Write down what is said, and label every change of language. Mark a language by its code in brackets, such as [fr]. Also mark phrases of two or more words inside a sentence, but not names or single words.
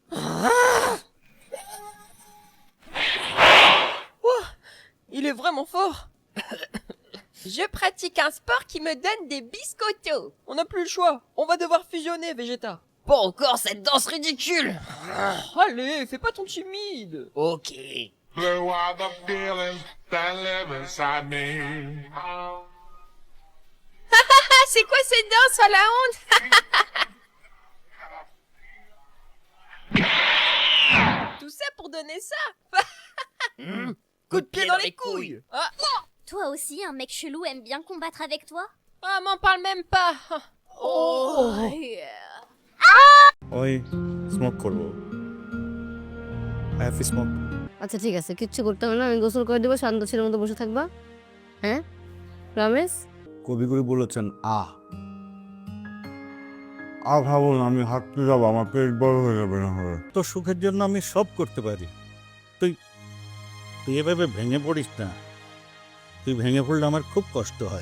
[fr] Oh, il est vraiment fort. Je pratique un sport qui me donne des biscottos. On n'a plus le choix. On va devoir fusionner, Vegeta. Pas encore cette danse ridicule. Allez, fais pas ton timide. Ok. [en] Blue are the feelings that live inside me. [fr] C'est quoi cette danse à la honte? Tout ça pour donner ça. Coup de pied dans les couilles. Ah. Toi aussi, un mec chelou aime bien combattre avec toi? Ah, m'en parle même pas. Oh. [bn] ওই স্মোক করবো [en] have smoke [bn] আচ্ছা ঠিক আছে কিচ্ছু করতে হবে না আমি গোসল করে দেবো শান্ত ছেলের মতো বসে থাকবা হ্যাঁ রমেশ কবিগুরু বলেছেন ভাবুন আমি হাঁটতে যাবো আমার পেট বড় হয়ে যাবে না হবে তোর সুখের জন্য আমি সব করতে পারি তুই তুই এভাবে ভেঙে পড়িস না তুই ভেঙে পড়লে আমার খুব কষ্ট হয়